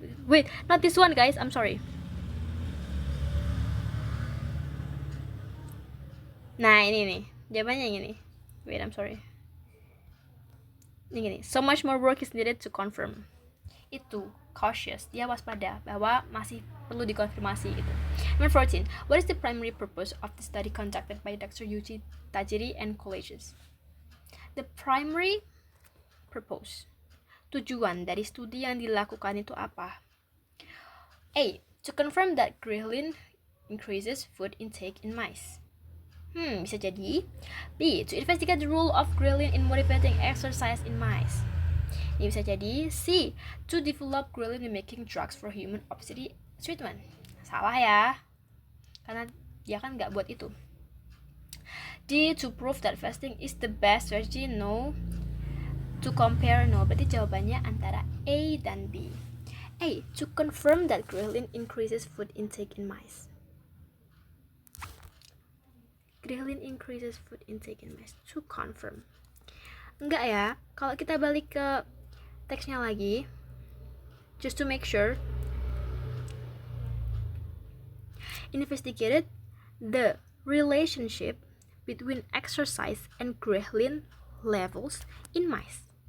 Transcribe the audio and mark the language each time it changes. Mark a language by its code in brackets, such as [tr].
[en] Wait, not this one guys, I'm sorry. [id] Nah ini nih, jawabannya yang ini. [en] Wait, I'm sorry. [id] Ini gini, [en] so much more work is needed to confirm. [id] Itu, cautious, dia waspada bahwa masih perlu dikonfirmasi gitu. Number 14. [en] What is the primary purpose of the study conducted by Dr. Yuji Tajiri and colleagues? The primary purpose, [id] tujuan dari studi yang dilakukan itu apa? [en] A. To confirm that ghrelin increases food intake in mice. [id] Bisa jadi. [en] B. To investigate the role of ghrelin in motivating exercise in mice. [id] Ini bisa jadi. [en] C. To develop ghrelin mimicking drugs for human obesity treatment. [id] Salah ya, karena dia kan nggak buat itu. [en] D. To prove that fasting is the best strategy. No. To compare. No. [id] Berarti jawabannya antara A dan B. [en] A. To confirm that ghrelin increases food intake in mice. Ghrelin increases food intake in mice. To confirm. [id] Enggak ya. Kalau kita balik ke teksnya lagi, [en] just to make sure, investigated the relationship between exercise and ghrelin levels in mice.